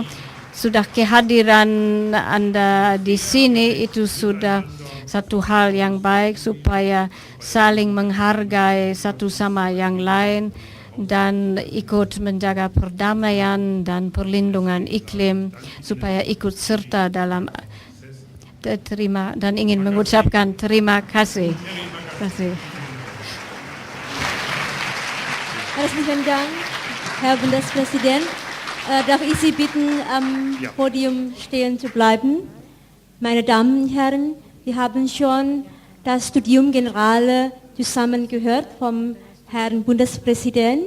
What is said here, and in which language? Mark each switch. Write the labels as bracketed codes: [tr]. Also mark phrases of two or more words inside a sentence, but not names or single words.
[id] Sudah kehadiran Anda di sini itu sudah satu hal yang baik, supaya saling menghargai satu sama yang lain dan ikut menjaga perdamaian dan perlindungan iklim, supaya ikut serta dalam terima, dan ingin mengucapkan terima kasih. [de] Herzlichen Dank, Herr Bundespräsident. Darf ich Sie bitten, am Podium stehen zu bleiben? Meine Damen und Herren, wir haben schon das Studium Generale zusammen gehört vom Herrn Bundespräsident.